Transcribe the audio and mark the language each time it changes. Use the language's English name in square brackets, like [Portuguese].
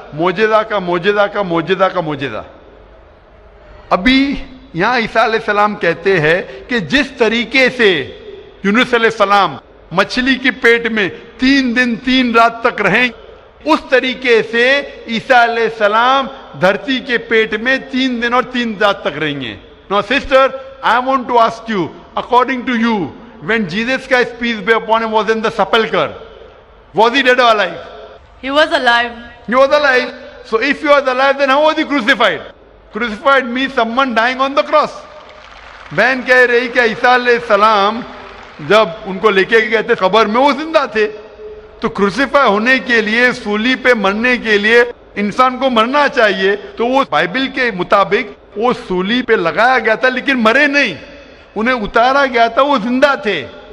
[Urdu] معجزہ کا معجزہ کا معجزہ کا معجزہ. ابھی یہاں عیسیٰ علیہ السلام کہتے ہیں کہ جس طریقے سے یونس علیہ السلام مچھلی کی پیٹ میں 3 دن 3 رات تک رہیں, اس طریقے سے عیسیٰ علیہ السلام دھرتی کے پیٹ میں 3 دن اور 3 رات تک رہیں گے. [English] Now sister, I want to ask you, according to you, when Jesus Christ, peace be upon him, was in the sepulchre, was he dead or alive? He was alive. He was alive. So if he was alive, then how was he crucified? Crucified means someone dying on the cross. [Urdu] بہن کہہ رہی کہ عیسیٰ علیہ السلام جب ان کو لے کے گئے تھے قبر میں, وہ زندہ تھے. تو کروسیفائی ہونے کے لیے, سولی پہ مرنے کے لیے انسان کو مرنا چاہیے. تو وہ بائبل کے مطابق وہ سولی پہ لگایا گیا تھا لیکن مرے نہیں, انہیں اتارا گیا تھا, وہ زندہ تھے.